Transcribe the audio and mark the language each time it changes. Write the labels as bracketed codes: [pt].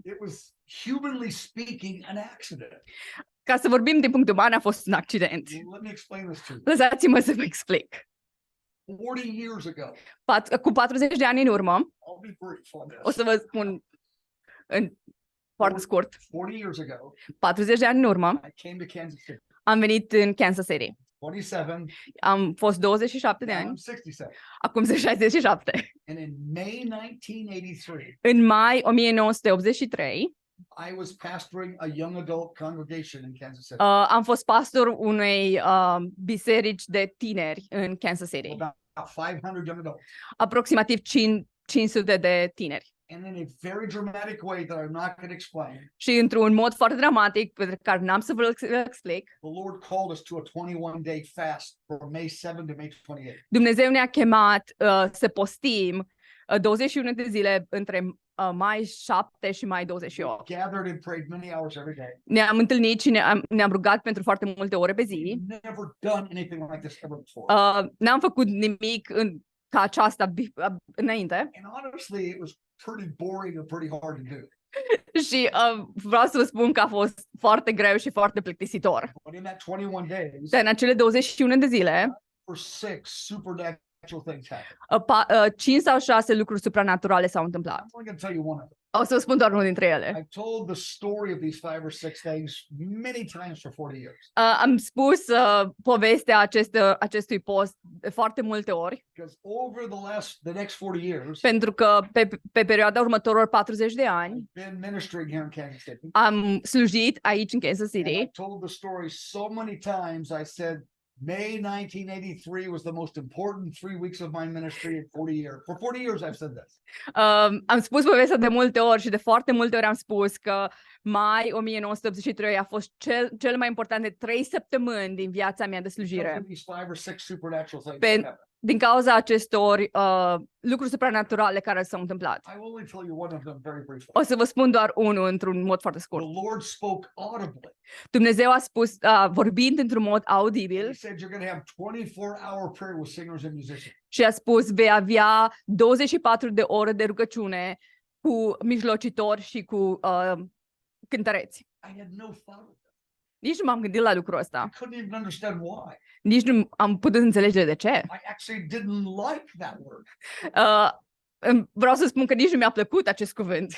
[en] It was, humanly speaking, an accident. [ro] Ca să vorbim din punct uman, a fost un accident. [en] Let me explain this to you. [ro] Lăsați-mă să vă explic. [en] 40 years ago, [ro] Cu 40 de ani în urmă, [en] I'll be brief on this. [ro] o să vă spun foarte scurt, [en] 40 years ago, [ro] 40 de ani în urmă, [en] I came to Kansas City. [ro] am venit în Kansas City. [en] 27, [ro] Am fost 27 de [en] now [ro] ani, [en] I'm 67. [ro] acum sunt 67. [en] And in May 1983, [ro] În mai 1983, [en] I was pastoring a young adult congregation in Kansas City. [ro] am fost pastor unei biserici de tineri în Kansas City. [en] About 500 young adults. [ro] Aproximativ 500 de tineri. [en] And in a very dramatic way that I'm not going to explain, [ro] Și într-un mod foarte dramatic, pe care n-am să vă explic, [en] the Lord called us to a 21-day fast from May 7 to May 28. [ro] Dumnezeu ne-a chemat să postim 21 de zile între mai 7 și mai 28. [en] Gathered and prayed many hours every day. [ro] Ne-am întâlnit și ne-am rugat pentru foarte multe ore pe zi. [en] Never done anything like this ever before. [ro] N-am făcut nimic ca aceasta înainte. [en] And honestly, it was pretty boring and pretty hard to do. [ro] Și vreau să vă spun că a fost foarte greu și foarte plictisitor. [en] But in that 21 days, [ro] Dar în acele 21 de zile, [en] for 6 supernatural things happened. [ro] 5 sau 6 lucruri supranaturale s-au întâmplat. [en] I'm only going to tell you one of them. [ro] O să vă spun doar unul dintre ele. [en] I've told the story of these 5 or 6 things many times for 40 years. [ro] Am spus povestea acestui post de foarte multe ori, [en] Because over the next 40 years, [ro] pentru că pe perioada următorilor 40 de ani [en] I've been ministering here in Kansas City. [ro] am slujit aici în Kansas [en] And [ro] City [en] I told the story so many times. I said May 1983 was the most important 3 weeks of my ministry in 40 years. For 40 years I've said this. [ro] am spus povestea de multe ori și de foarte multe ori am spus că mai 1983 a fost cel mai important de 3 săptămâni din viața mea de [en] Because [ro] slujire. [en] of these 5 or 6 supernatural things [ro] Pen- [en] that happened. [ro] Din cauza acestor lucruri supranaturale care s-au întâmplat. [en] I will only tell you one of them very briefly. [ro] O să vă spun doar unul într-un mod foarte [en] The [ro] scurt. [en] Lord spoke audibly. [ro] Dumnezeu a spus, vorbind într-un mod audibil, [en] He said you're going to have 24-hour prayer with singers and musicians. [ro] și a spus, vei avea 24 de ore de rugăciune cu mijlocitori și cu cântăreți. [en] I had no thought of it. [ro] Nici nu m-am gândit la lucrul ăsta. [en] I couldn't even understand why. [ro] Nici nu am putut înțelege de ce. [en] I actually didn't like that word [ro] Vreau să spun că nici nu mi-a plăcut acest cuvânt.